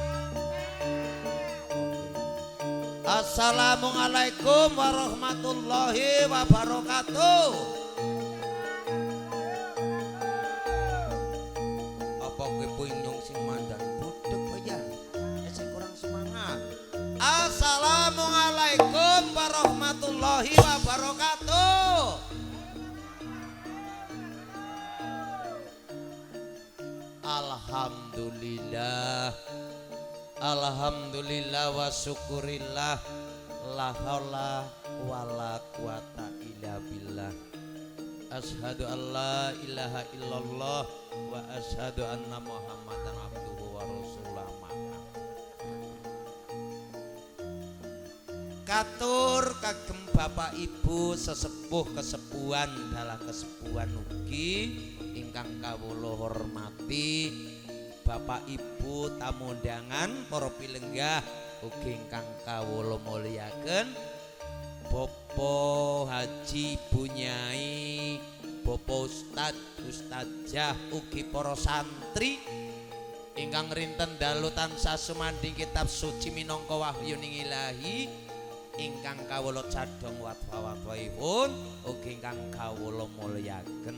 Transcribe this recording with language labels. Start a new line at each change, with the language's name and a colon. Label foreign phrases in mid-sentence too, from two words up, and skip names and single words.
Arabic: السلام عليكم ورحمة الله وبركاته.
Javanese: Apa kowe punyung sing mandan budek bayan? Sing kurang semangat.
Arabic: السلام عليكم ورحمة الله وبركاته. الحمد لله. الحمد لله والشكر لله. لا حول ولا قوة إلا بالله. أشهد أن لا إله إلا الله وأشهد أن محمدا عبده ورسوله.
Javanese: Katur kagem Bapak Ibu sesepuh kesepuhan dalah kesepuhan ugi ingkang kawula hormati, Bapak Ibu tamu undangan para pilenggah ugi ingkang kawula mulyaken, Bapak Haji Bunyai, Bapak Ustadzah ugi para santri ingkang rinten dalu tansah sumandhing kitab suci minangka wahyuning ilahi ingkang kawula cadhong watwa-watwaipun ugi ingkang kawula mulyaken.